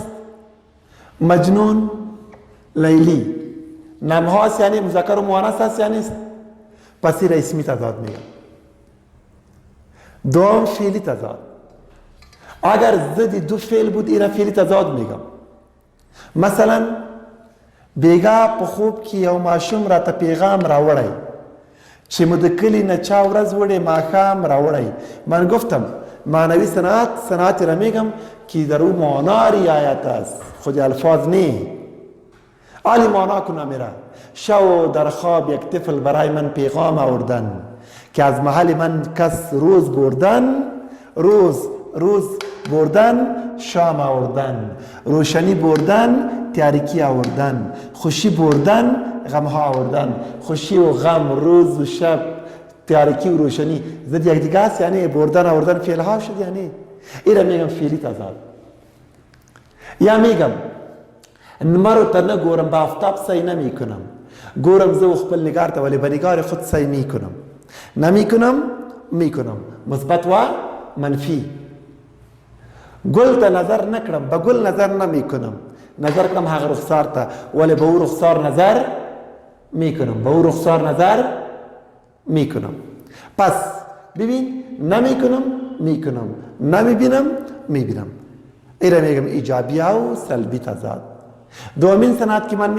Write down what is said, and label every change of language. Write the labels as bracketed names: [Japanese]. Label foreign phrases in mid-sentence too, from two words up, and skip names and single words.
[Persian] مجنون لیلی نام هاست یعنی مذکر و مؤنث است یا نیست؟ پس این را اسمی تضاد میگم. دوم فعلی تضاد. اگر ضد دو فعل بود این را فعلی تضاد میگم. [Pashto] مثلا بیگا په خوب کې یو ماشوم راته پیغام راوړی چې مو د کلي نه چا ورځ وړې ماښام راوړی. [Persian] من گفتم معنوی صنعت را میگم که در او معنا رعایت است، خود الفاظ نی. عالی معنا کنم میره. شو در خواب یک طفل برای من پیغام آوردن که از محل من کس روز بردن شام آوردن، روشنی بردن تاریکی آوردن، خوشی بردن غم ها آوردن. خوشی و غم، روز و شب، تاریکی و روشنی زد یک دیگه است، یعنی بردن آوردن فعل ها شد. یعنی این را میگم فعلی تضاد. [Pashto] یا میگم مرو ته نه ګورم، [Persian] با آفتاب سعی نمی کنم. [Pashto] ګورم زه خپل نگار ته، [Persian] ولی به نگار خود سعی می کنم. نمی کنم مثبت و منفی. [Pashto] گل ته نظر نکړم، [Persian] به گل نظر نمی کنم. [Pashto] نظر کړم هغه رخسار ته، [Persian] ولی به او رخسار نظر می کنم. پس ببین نمی کنم، نمی بینم می بینم. این را میگم ایجابی و سلبی تضاد. دومین صنعت که من